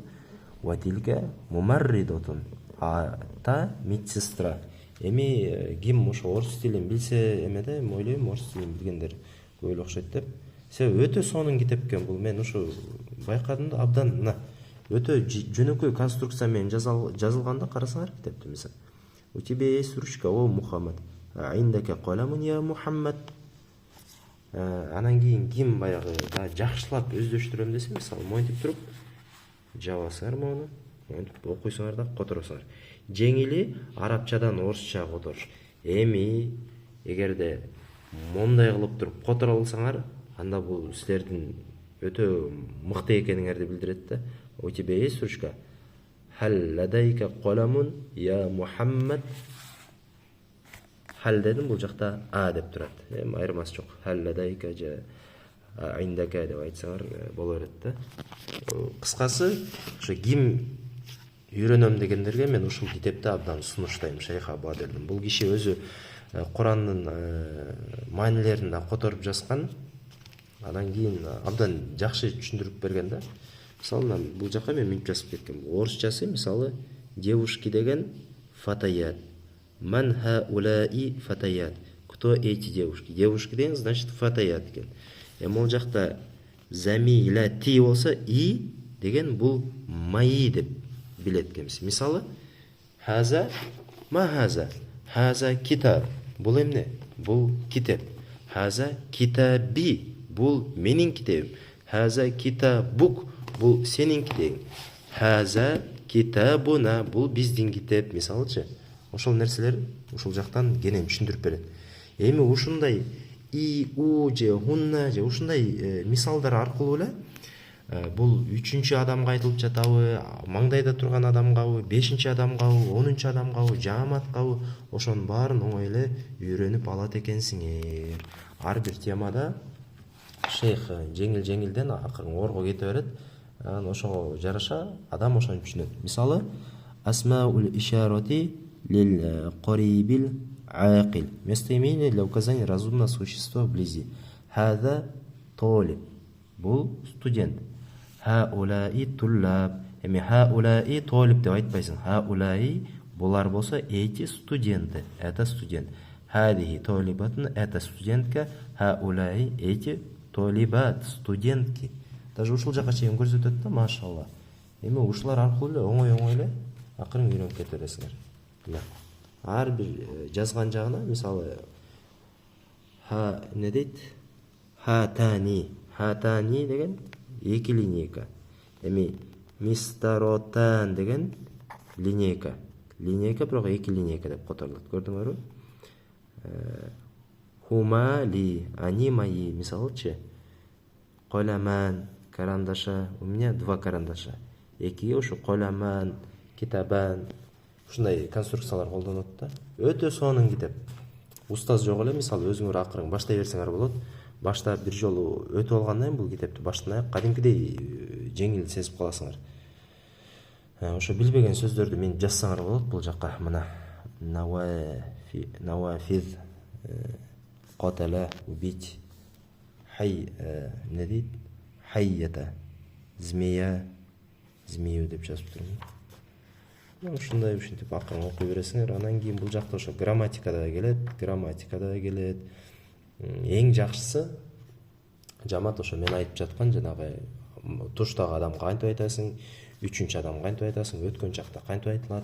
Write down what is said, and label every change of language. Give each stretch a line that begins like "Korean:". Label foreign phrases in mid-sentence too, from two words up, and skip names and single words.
Arabic: وتلك ممرضاتٌ.
Russian: Та медсестра.
Kyrgyz: Эми ким ошо орус тилин билсе эмеде, ойлойм орус тилин билгендер көп эле окшойт деп. Себеби өтө сонун китеп экен бул. Мен ошо байкадым да, абдан өтө жөнөкөй конструкция менен жазылганда карасаңар китепти. Мисалы,
Russian: у тебя есть ручка, о Мухаммад.
Arabic: عندك قلمٌ يا محمد.
Kyrgyz: Анан кийин ким баягы жакшылап өздөштүрөм десе, мисалы, монтип туруп жабасыңар мону, монтип окуйсуңар да которосуңар. Жеңили арабчадан орусча которуш. Эми эгерде мондай кылып туруп которо алсаңар, анда бул силердин өтө мыкты экениңерди билдирет да.
Russian: У тебя есть ручка?
Arabic: هل لديك قلمٌ يا محمد.
Kyrgyz: Хал дедим, бул жакта деп турат. Эми айырмасы жок.
Arabic: هل لديك
Kyrgyz: же индака деп айтсаңар боло берет да. Кыскасы, ошо ким үйрөнөм дегендерге мен ушул китепти абдан сунуштайм. Шейх Абу Аделдин. Бул киши өзү Курандын маанилерин да которуп жазган. Анан кийин абдан жакшы түшүндүрүп берген да. Мисалы, бул жака мен мынтип жазып кеткем. Орусчасы, мисалы, девушки деген фатаят.
Arabic: من هؤلاء فتيات.
Russian: Кто эти девушки?
Kyrgyz: Девушки деген значит фатаят экен. Эми ал жакта замила ти болсо и деген бул мои деп билет экенбиз. Мисалы,
Arabic: هذا ما هذا؟ هذا كتاب.
Kyrgyz: Бул эмне? Бул китеп.
Arabic: هذا كتابي.
Kyrgyz: Бул менин китебим.
Arabic: هذا كتابك,
Kazakh: бұл сеніңки деген.
Arabic: هذا كتابنا,
Kazakh: бұл біздің китап.
Kyrgyz: Мисалычы, ошол нерселер ушул жактан кенен түшүндүрүп берет. Эми ушундай и, у же хунна же ушундай мисалдар аркылуу эле бул 3-чү адамга айтылып жатабы, маңдайда турган адамгабы, 5-чи адамгабы, 10-чу адамгабы, жааматкабы, ошонун баарын оңой эле үйрөнүп алат экенсиңер. Ар бир темада шейх жеңил-жеңилден акырын орго кете берет. Ошого жараша адам ошону түшүнөт.
Arabic: Мисалы, أسماء الإشارة للقريب العاقل.
Russian: Местоимение для указания разумного существа вблизи.
Arabic: هذا طالب.
Kyrgyz: Бул студент.
Arabic: هؤلاء طلاب.
Kyrgyz: Эми
Arabic: هؤلاء طالب
Kyrgyz: деп айтпайсың.
Russian: Хаулаи
Kyrgyz: булар болсо
Russian: эти студенты. Это студент.
Arabic: هذه طالبةٌ,
Russian: это студентка. Хаулаи эти толибат, студентки.
Kyrgyz: Даже ушул жака чейин көрсөтөт да, машалла. Эми ушулар аркылуу эле оңой эле акырын үйрөнүп кете бересиңер. Ар бир жазган жагына, мисалы, ха не дейт? Хатани. Хатани деген эки линейка. Эми мистаротан деген линейка. Линейка бирок эки линейка деп которулат. Көрдүңөрбү?
Arabic: هما لي,
Russian: они мои.
Kyrgyz: Мисалычы, коламан, карандаша.
Russian: У меня 2 карандаша.
Kyrgyz: Эки ушу
Arabic: قلمان، كتابان.
Kyrgyz: Ушундай конструкциялар колдонот да. Өтө сонун китеп. Устаз жок эле, мисалы, өзүңөр акырын баштай берсеңер болот. Башта бир жолу өтүп алгандан бул китепти баштан аяк кадимкидей жеңил сезип каласыңар. Ошо билбеген сөздөрдү мен жазсаңар болот бул жакка. Мына навафиз, qatala, убить, хай, не дейт? Хайята,
Russian: змея, змею
Kyrgyz: деп жазып турмун. Ушундай ушинтип акырын окуй бересиңер. Анан кийин бул жакта ошо грамматикада да келет. Эң жакшысы жамат ошо мен айтып жаткан жанагы туштагы адамга кантип айтасың, 3-чү адамга кантип айтасың, өткөн чакта кантип айтылат.